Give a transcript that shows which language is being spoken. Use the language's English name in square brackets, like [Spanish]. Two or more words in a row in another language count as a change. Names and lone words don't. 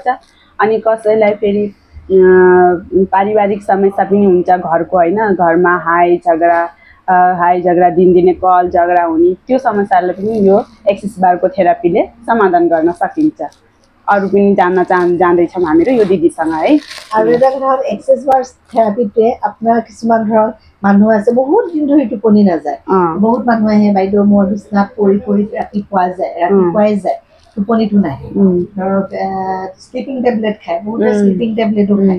[Nepali] अनि कसैलाई फेरि पारिवारिक समस्या पनि हुन्छ घरको होइन, घरमा हाई झगडा दिनदिनै कल झगडा हुने, त्यो समस्यालाई पनि यो एक्सिस बारको थेरापीले समाधान गर्न सकिन्छ। अरू पनि जान्दैछौँ हामीहरू यो दिदीसँग है। [Assamese] আৰু এটা কথা হ'ল এক্সেছ বাৰ থেৰাপিটোৱে আপোনাৰ কিছুমান ধৰক মানুহ আছে বহুত দিন ধৰি টোপনি নাযায়, বহুত মানুহ আহে বাইদেউ মোৰ বিচনাত পৰি ৰাতিপুৱাই যায় টোপনিটো নাহে, ধৰক [English] sleeping tablet [Assamese] খায়, বহুতে [English] sleeping tablet [Assamese] খায়।